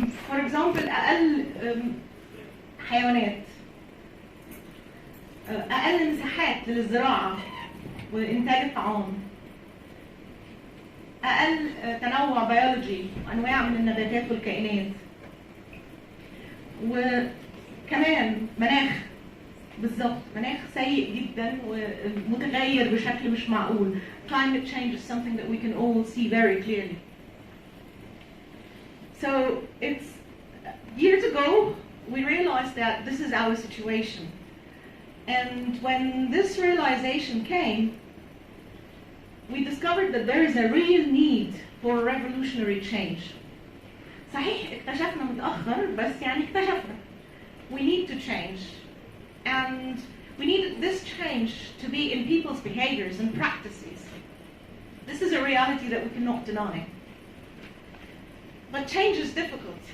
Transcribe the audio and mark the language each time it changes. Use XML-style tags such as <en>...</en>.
<en>For example</en> <ar>أقل حيوانات، أقل مساحات للزراعة وإنتاج الطعام، أقل تنوع بيولوجي، أنواع من النباتات والكائنات، وكمان مناخ. بالظبط، مناخ سيء جدا ومتغير بشكل مش معقول.</ar> <en>Climate change is something that we can all see very clearly. So it's years ago we realized that this is our situation. And when this realization came, we discovered that there is a real need for a revolutionary change.</en> <ar>صحيح اكتشفنا متأخر بس يعني اكتشفنا.</ar> <en>We need to change. And we need this change to be in people's behaviors and practices. This is a reality that we cannot deny. But change is difficult.</en>